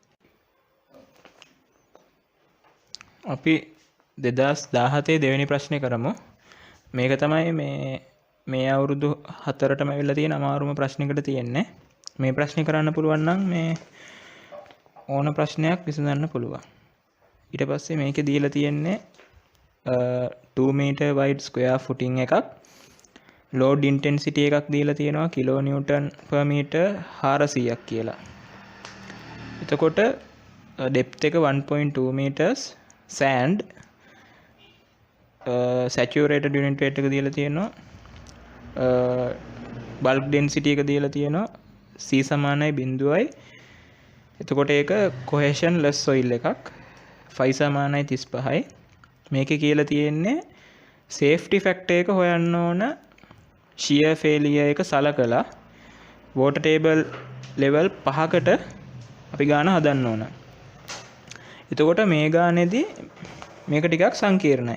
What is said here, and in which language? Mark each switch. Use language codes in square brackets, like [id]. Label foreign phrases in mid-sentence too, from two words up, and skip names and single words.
[si] අපි 2017 දෙවෙනි ප්‍රශ්නේ කරමු. මේක තමයි මේ අවුරුදු 4ටම වෙලා තියෙන අමාරුම ප්‍රශ්නයකට තියෙන්නේ. මේ ප්‍රශ්නේ කරන්න පුළුවන් නම් මේ ඕන ප්‍රශ්නයක් විසඳන්න පුළුවන්. ඊට පස්සේ මේකේ දීලා තියෙන්නේ [en] 2 meter wide square footing [si] එකක්. [en] load intensity [si] එකක් දීලා තියෙනවා [en] kilo newton per meter [si] 400ක් කියලා. එතකොට depth එක 1.2 meters. [en] sand saturated unit weight [si] එක දීලා තියෙනවා. [en] bulk density [si] එක දීලා තියෙනවා C සමානයි 0යි. එතකොට ඒක [en] cohesion less soil [si] එකක්. phi සමානයි 35යි. මේකේ කියලා තියෙන්නේ [en] safety factor [si] එක හොයන්න ඕන [en] shear failure [si] එක සලකලා [en] water table level [si] 5කට අපි ගාන හදන්න ඕන. එතකොට මේ ගානේදී මේක ටිකක් සංකීර්ණයි.